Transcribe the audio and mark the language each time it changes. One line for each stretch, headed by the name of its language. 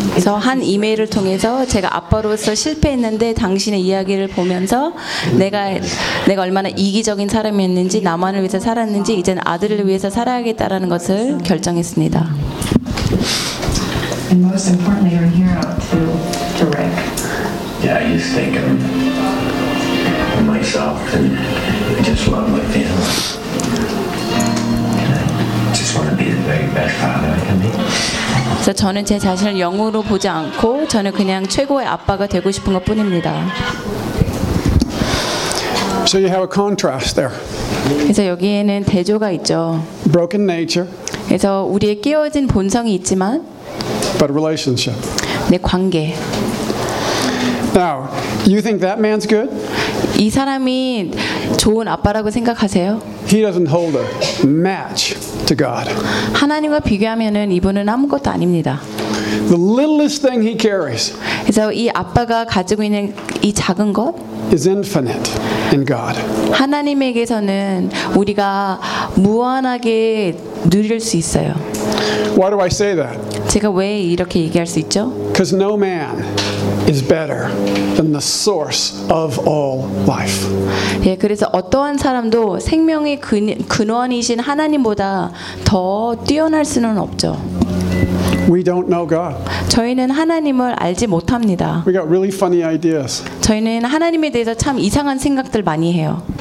Korean: 그래서 한 이메일을 통해서 제가 아빠로서 실패했는데 당신의 이야기를 보면서 내가 얼마나 이기적인 사람이었는지 나만을 위해서 살았는지 이제는 아들을 위해서 살아야겠다라는 것을 결정했습니다.
English: And most importantly, you're a hero to Rick. Yeah, I used to think of myself and just love my family. And I just want to be the very best father I can be.
Korean: 그래서 저는 제 자신을 영으로 보지 않고 저는 그냥 최고의 아빠가 되고 싶은 것뿐입니다.
English: So you have a contrast there.
Korean: 그래서 여기에는 대조가 있죠.
English: Broken nature.
Korean: 그래서 우리의 깨어진 본성이 있지만
English: But relationship.
Korean: 내 관계.
English: Now, you think that man's good?
Korean: 이 사람이 좋은 아빠라고 생각하세요?
English: He doesn't hold a match to God.
Korean: 하나님과 비교하면은 이분은 아무것도 아닙니다.
English: The littlest thing he carries.
Korean: 그래서 이 아빠가 가지고 있는 이 작은 것
English: is infinite in God.
Korean: 하나님에게서는 우리가 무한하게 누릴 수 있어요.
English: Why do I say that?
Korean: 제가 왜 이렇게 얘기할 수 있죠?
English: Because no man is better than the source of all life.
Korean: 예, 그래서 어떠한 사람도 생명의 근원이신 하나님보다 더 뛰어날 수는 없죠.
English: We don't know God.
Korean: 저희는 하나님을 알지 못합니다.
English: We got really funny ideas.
Korean: 저희는 하나님에 대해서 참 이상한 생각들 많이 해요.